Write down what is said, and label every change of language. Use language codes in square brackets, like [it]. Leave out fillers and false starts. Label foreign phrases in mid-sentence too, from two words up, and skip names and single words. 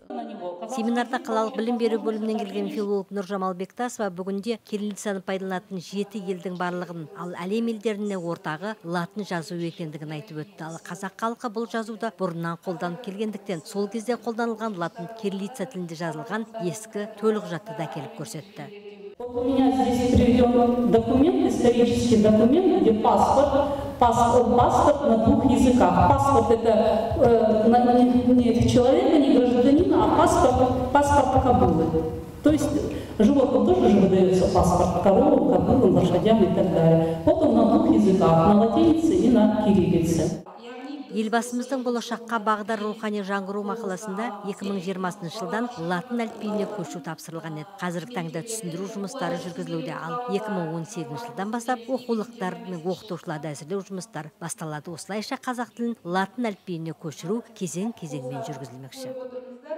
[kk] Семинарда қалалық білім беру бөлімінен келген филолог Нұржамал Бектасова бүгінде кириллицаны пайдаланатын 7 елдің барлығын, ал әлем елдеріне ортағы латын жазу екендігін айтып өтті. Ал қазақ халқы бұл жазуды бұрыннан қолданып келгендіктен сол кезде қолданылған латын кириллица тілінде жазылған ескі төлқұжатты да келіп көрсетті. [ru] У меня здесь приведен документ, исторический документ, где паспорт на 2 языках. Паспорт это не человека, не гражданина, а паспорт кобылы. То есть животным тоже же выдается паспорт коровам, кобылам, лошадям и так далее. Вот он на 2 языках, на латинице и на кириллице. [kk] Елбасымыздың болашаққа бағдар рухани жаңғыру мақаласында 2020 жылдан латын әліпбиіне көшу тапсырылған еді. Қазіргі таңда түсіндіру жұмыстары жүргізілуде, ал 2018 жылдан бастап оқулықтар мен оқытушыларды әзірлеу жұмыстары басталады. Осылайша қазақ тілін латын әліпбиіне көшіру кезең-кезеңмен жүргізілмекші.